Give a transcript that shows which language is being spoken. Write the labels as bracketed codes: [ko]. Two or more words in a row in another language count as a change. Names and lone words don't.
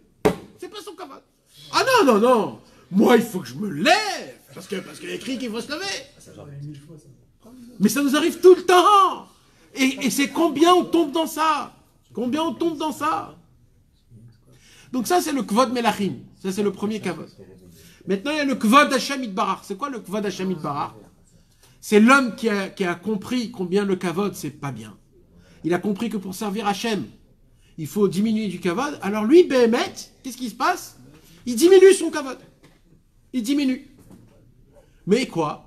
[fr] C'est pas son kavod. Ah non. Moi, il faut que je me lève. Parce qu'il y a écrit qu'il faut se lever. Ça arrive 1000 fois, ça. Mais ça nous arrive tout le temps. Et c'est combien on tombe dans ça? Combien on tombe dans ça? Donc ça, c'est le [he] כבוד מלכים. [fr] Ça, c'est le premier kavod. Maintenant, il y a le [he] כבוד השם יתברך. [fr] C'est quoi le [he] כבוד השם יתברך? [fr] C'est l'homme qui a compris combien le kavod, c'est pas bien. Il a compris que pour servir Hashem, il faut diminuer du kavod. Alors lui, Béhémet, qu'est-ce qui se passe? Il diminue son kavod. Il diminue. Mais quoi?